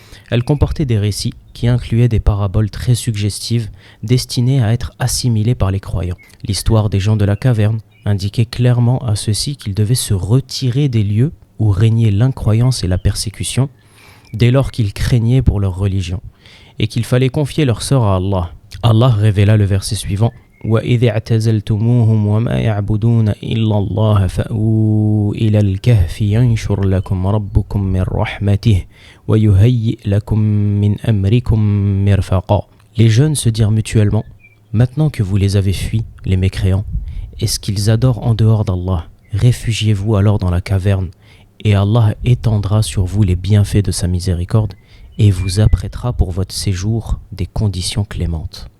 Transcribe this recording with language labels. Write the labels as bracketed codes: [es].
[fr] Elle comportait des récits qui incluaient des paraboles très suggestives destinées à être assimilées par les croyants. L'histoire des gens de la caverne indiquait clairement à ceux-ci qu'ils devaient se retirer des lieux où régnait l'incroyance et la persécution dès lors qu'ils craignaient pour leur religion et qu'il fallait confier leur sort à Allah. Allah révéla le verset suivant: [ar] وَإِذِ اعْتَزَلْتُمُوهُمْ وَمَا يَعْبُدُونَ إِلَّا اللَّهَ فَأْوُوا إِلَى الْكَهْفِ يَنشُرْ لَكُمْ رَبُّكُمْ مِنْ رَحْمَتِهِ وَيُهَيِّئْ لَكُمْ مِنْ أَمْرِكُمْ مِرْفَقًا. [fr] Les jeunes se dirent mutuellement: maintenant que vous les avez fuis, les mécréants, et ce qu'ils adorent en dehors d'Allah, réfugiez-vous alors dans la caverne, et Allah étendra sur vous les bienfaits de sa miséricorde, et vous apprêtera pour votre séjour des conditions clémentes.